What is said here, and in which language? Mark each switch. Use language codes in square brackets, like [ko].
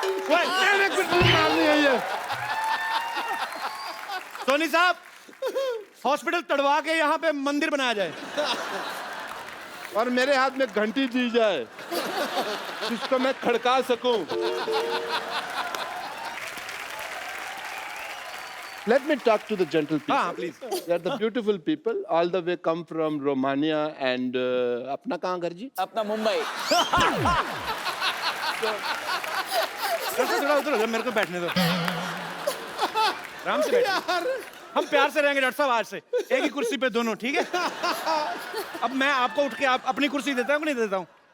[hi] मैंने कुछ नहीं मारनी है ये। सोनी साहब, हॉस्पिटल तड़वा के यहाँ पे मंदिर बनाया जाए और मेरे हाथ में घंटी दी जाए जिसको मैं खड़का सकूं। [en] Let me talk to the gentle people. [hi] हाँ, [en] please. They are the beautiful people. All the way come from Romania and [hi] अपना कहाँ घर जी? अपना मुंबई। थोड़ा उधर हो जाओ, मेरे को बैठने दो, आराम से बैठिए। हम प्यार से रहेंगे डॉक्टर साहब आज से, एक ही कुर्सी पे दोनों, ठीक है? अब मैं आपको उठ के आप अपनी कुर्सी देता हूँ कि नहीं देता हूँ?